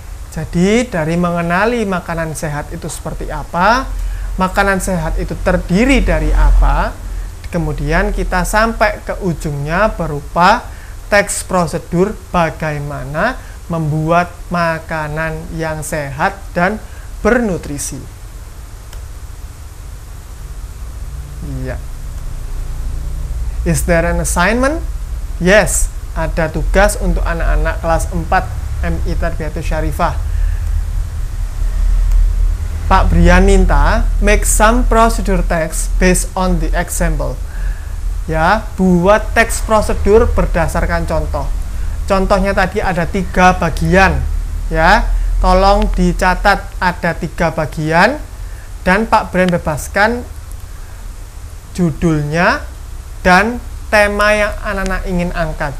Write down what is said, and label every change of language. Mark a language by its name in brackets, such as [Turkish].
[Indonesian] Jadi dari mengenali makanan sehat itu seperti apa, makanan sehat itu terdiri dari apa, kemudian kita sampai ke ujungnya berupa teks prosedur bagaimana membuat makanan yang sehat dan bernutrisi. [English] Iya. Is there an assignment? [Indonesian] Yes, ada tugas untuk anak-anak kelas 4 MI Tarbiyatus Syarifah. Pak Brian minta [English] make some procedure text based on the example. [Indonesian] Ya, buat teks prosedur berdasarkan contoh. Contohnya tadi ada 3 bagian. Ya, tolong dicatat ada 3 bagian dan Pak Brian bebaskan judulnya dan tema yang anak-anak ingin angkat.